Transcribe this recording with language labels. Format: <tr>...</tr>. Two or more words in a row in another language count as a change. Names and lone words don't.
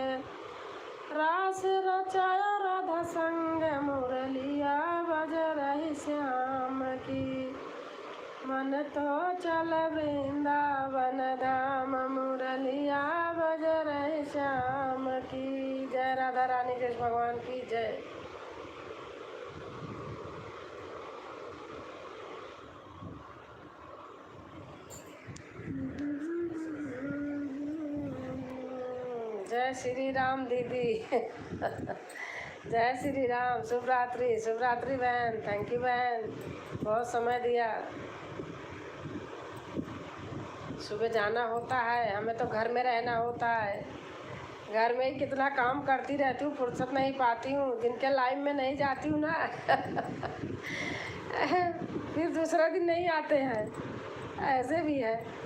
<hi>रास रचाया राधा संग मुरलिया बज रही श्याम की। मन तो चल वृंदावन धाम मुरलिया बज रही श्याम की। जय राधा रानी कृष्ण भगवान की जय। जय श्री राम दीदी। जय श्री राम। शुभ रात्रि, शुभ रात्रि बहन।</hi> <en>thank you</en> <hi>बहन, बहुत समय दिया। सुबह जाना होता है, हमें तो घर में रहना होता है। घर में ही कितना काम करती रहती हूँ, फुर्सत नहीं पाती हूँ। जिनके लाइफ में नहीं जाती हूँ ना फिर दूसरा दिन नहीं आते हैं, ऐसे भी है।</hi>